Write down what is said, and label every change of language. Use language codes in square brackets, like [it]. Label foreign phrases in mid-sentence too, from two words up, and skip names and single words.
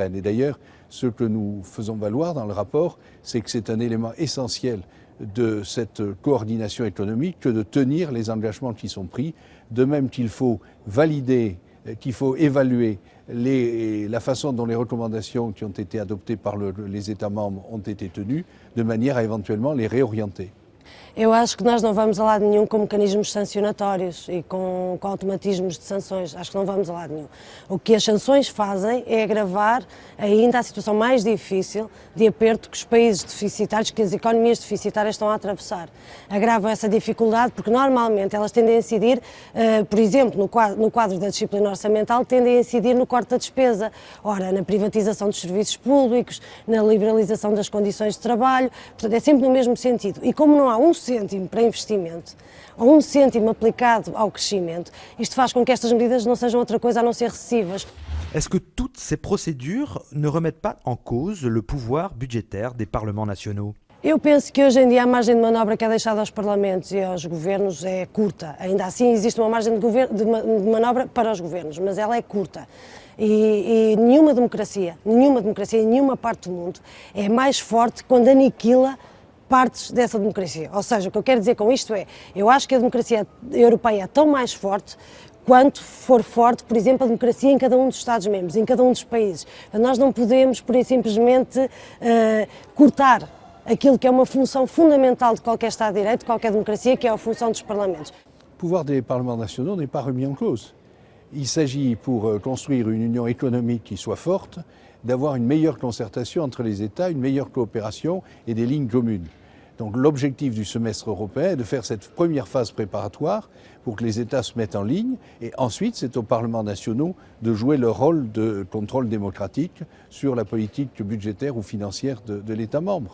[fr] Et d'ailleurs, ce que nous faisons valoir dans le rapport, c'est que c'est un élément essentiel de cette coordination économique que de tenir les engagements qui sont pris, de même qu'il faut valider, qu'il faut évaluer la façon dont les recommandations qui ont été adoptées par les États membres ont été tenues, de manière à éventuellement les réorienter. [pt] Eu acho que nós não vamos a lado nenhum com mecanismos sancionatórios e com automatismos de sanções. Acho que não vamos a lado nenhum. O que as sanções fazem é agravar ainda a situação mais difícil de aperto que os países deficitários, que as economias deficitárias estão a atravessar. Agravam essa dificuldade porque normalmente elas tendem a incidir, por exemplo, no quadro da disciplina orçamental, tendem a incidir no corte da despesa. Ora, na privatização dos serviços públicos, na liberalização das condições de trabalho, portanto é sempre no mesmo sentido. E como não há um cêntimo para investimento, ou um cêntimo aplicado ao crescimento, isto faz com que estas medidas não sejam outra coisa a não ser recessivas. [fr] Est-ce que toutes ces procédures ne remettent pas en cause le pouvoir budgétaire des parlements nationaux? [pt] Eu penso que hoje em dia a margem de manobra que é deixada aos parlamentos e aos governos é curta. Ainda assim existe uma margem de manobra para os governos, mas ela é curta. E nenhuma democracia em nenhuma parte do mundo é mais forte quando aniquila partes dessa democracia. Ou seja, o que eu quero dizer com isto é, eu acho que a democracia europeia é tão mais forte quanto for forte, por exemplo, a democracia em cada um dos Estados-membros, em cada um dos países. Nós não podemos, por aí simplesmente, cortar aquilo que é uma função fundamental de qualquer Estado de Direito, de qualquer democracia, que é a função dos parlamentos. [fr] Le pouvoir des parlements nationaux n'est pas remis en cause. Il s'agit, pour construire une union économique qui soit forte, d'avoir une meilleure concertation entre les États, une meilleure coopération et des lignes communes. Donc l'objectif du semestre européen est de faire cette première phase préparatoire pour que les États se mettent en ligne et ensuite c'est aux parlements nationaux de jouer leur rôle de contrôle démocratique sur la politique budgétaire ou financière de l'État membre.